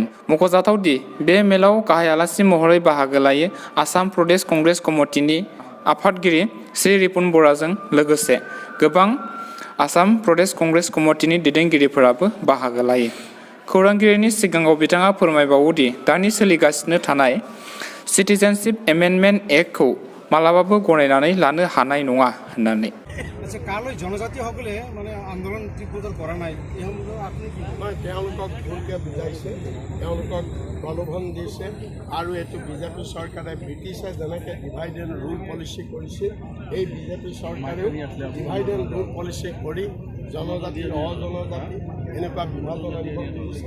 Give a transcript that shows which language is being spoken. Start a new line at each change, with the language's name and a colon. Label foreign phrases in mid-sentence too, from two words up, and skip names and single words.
Bodo: मख'जाथाव दि बे मेलाव गाहाय आलासि महरै बाहागो लायो आसाम प्रदेश कंग्रेस कमिटिनि आफादगिरि श्री रिपुन बराजों लोगोसे गोबां आसाम प्रदेश कंग्रेस कमिटिनि दैदेनगिरिफोराबो बाहागो लायो। खौरांगिरिनि सिगाङाव बिथाङा फोरमायबावो दि दानि सोलिगासिनो थानाय सिटिजेनशिप एमेन्डमेन्ट एक्टखौ मालाबाबो गनायनानै लानो हानाय नङा होननानै।
Assamese: আচ্ছা কালৈ জনজাতিসকলে মানে আন্দোলন তীব্ৰতৰ কৰা নাই এই সম্বন্ধে আপুনি তেওঁলোকক ভুলকৈ বুজাইছে, তেওঁলোকক প্ৰলোভন দিছে আৰু এইটো বিজেপি চৰকাৰে ব্ৰিটিছে যেনেকৈ
English: divide and rule policy
Assamese: কৰিছিল এই বিজেপি চৰকাৰেও
English: divide and rule policy
Assamese: কৰি জনজাতি অজনজাতি এনেকুৱা বিভাজন আনিব খুজিছে।